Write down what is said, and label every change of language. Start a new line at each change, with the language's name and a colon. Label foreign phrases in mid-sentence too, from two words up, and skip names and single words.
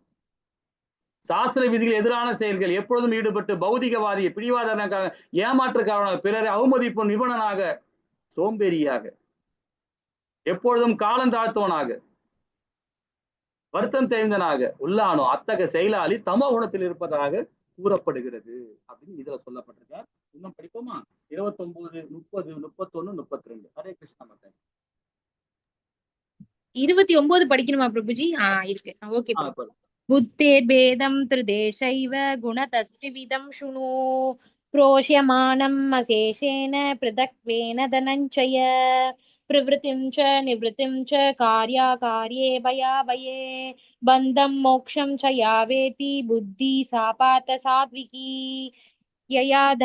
Tamil: சாஸ்திர விதிகள் எதிரான செயல்கள் எப்பொழுதும் ஈடுபட்டு பௌதிகவாதி, பிடிவாதனக்காக, ஏமாற்றுக்காரனாக, பிறரை அவமதிப்பு நிபுணனாக, சோம்பேறியாக, எப்பொழுதும் காலம் தாழ்த்தவனாக, வருத்தம் தெரிந்தனாக உள்ளானோ அத்தகைய செயலாளி தமோ குணத்தில் இருப்பதாக கூறப்படுகிறது அப்படின்னு இதுல சொல்லப்பட்டிருக்கார். இன்னும் படிப்போமா? 29, 30, 31, 32. ஹரே கிருஷ்ணா மாதா. 29 படிக்கணுமா பிரபுஜி? இருக்கு. ஓகே.
Sanskrit: बुद्धेर्भेदं त्रिदेशैव गुणतस्त्रिविधं शृणु प्रोष्यमाणम् अशेषेण पृथक्त्वेन धनञ्जय प्रवृत्तिं च निवृत्तिं च कार्याकार्ये भयाभये बन्धं मोक्षं च या वेति बुद्धि सा पार्थ सात्विकी यया